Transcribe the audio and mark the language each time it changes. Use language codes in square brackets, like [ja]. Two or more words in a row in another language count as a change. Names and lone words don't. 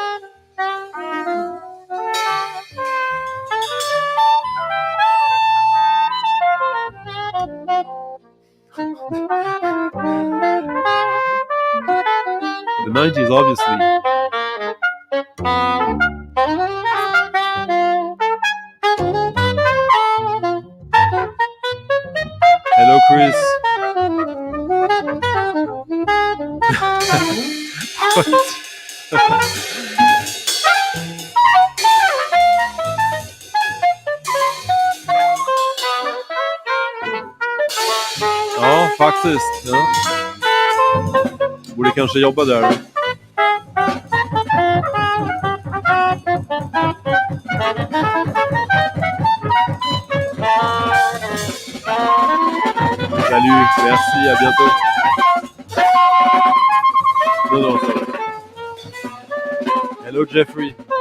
[en] The 90s, obviously. Hello, Chris. [sv] Ja, faktiskt. Ja. Borde kanske jobba där. [fr] Salut, merci, à bientôt. Non, ça va. [en] Hello, Jeffrey.